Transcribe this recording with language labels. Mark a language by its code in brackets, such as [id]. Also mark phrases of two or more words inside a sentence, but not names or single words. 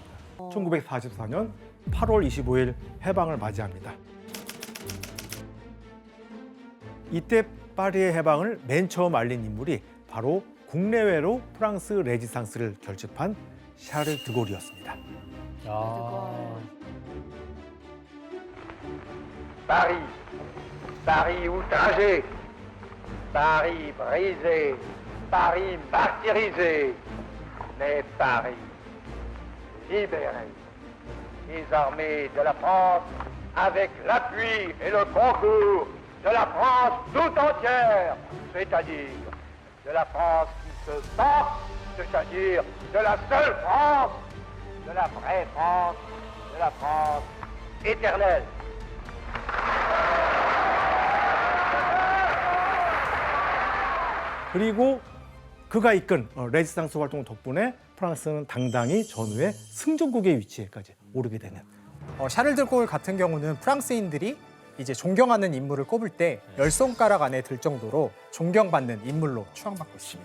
[ko] 1944년 8월 25일 해방을 맞이합니다. 이때 파리의 해방을 맨 처음 알린 인물이 바로 국내외로 프랑스 레지스탕스를 결집한 샤를 드골이었습니다. [fr] Paris, Paris outragé, Paris brisé, Paris martyrisé, mais Paris libéré. Les armées de la France, avec l'appui et le concours de la France tout entière, c'est-à-dire de la France qui se bat, c'est-à-dire de la seule France, de la vraie France, de la France éternelle. [ko] 그리고 그가 이끈 레지스탕스 활동 덕분에 프랑스는 당당히 전후에 승전국의 위치에까지 오르게 되는. 샤를 드골 같은 경우는 프랑스인들이 이제 존경하는 인물을 꼽을 때 열 손가락 안에 들 정도로 존경받는 인물로 추앙받고 있습니다.